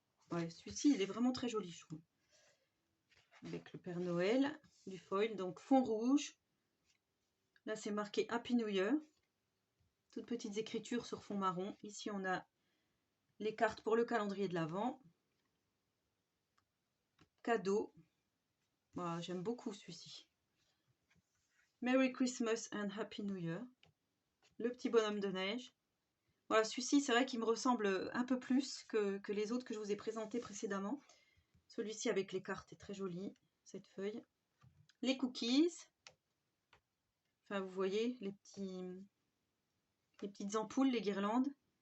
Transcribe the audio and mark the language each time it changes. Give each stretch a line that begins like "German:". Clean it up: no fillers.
French: Ouais, celui-ci, il est vraiment très joli, je trouve. Avec le Père Noël, du foil, donc fond rouge. Là, c'est marqué
English: Happy New Year.
French: Toutes petites écritures sur fond marron. Ici, on a les cartes pour le calendrier de l'Avent. Cadeau. Voilà, j'aime beaucoup celui-ci.
English: Merry Christmas and Happy New Year.
French: Le petit bonhomme de neige. Voilà, celui-ci, c'est vrai qu'il me ressemble un peu plus que les autres que je vous ai présentés précédemment. Celui-ci avec les cartes est très joli, cette feuille. Les cookies. Enfin, vous voyez, les petites ampoules, les guirlandes.